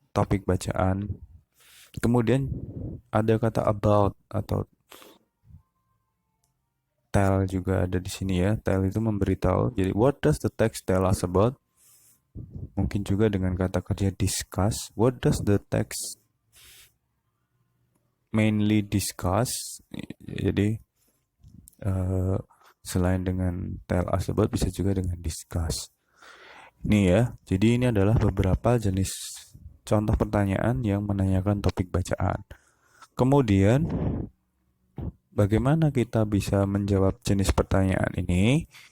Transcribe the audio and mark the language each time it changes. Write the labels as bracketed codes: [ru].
[id] topik bacaan. Kemudian ada kata about atau tell juga ada di sini ya. Tell itu memberitahu. Jadi [en] what does the text tell us about? [id] Mungkin juga dengan kata kerja discuss. [en] What does the text mainly discuss? [id] Jadi selain dengan tell us about bisa juga dengan discuss. Ini ya. Jadi ini adalah beberapa jenis contoh pertanyaan yang menanyakan topik bacaan. Kemudian bagaimana kita bisa menjawab jenis pertanyaan ini?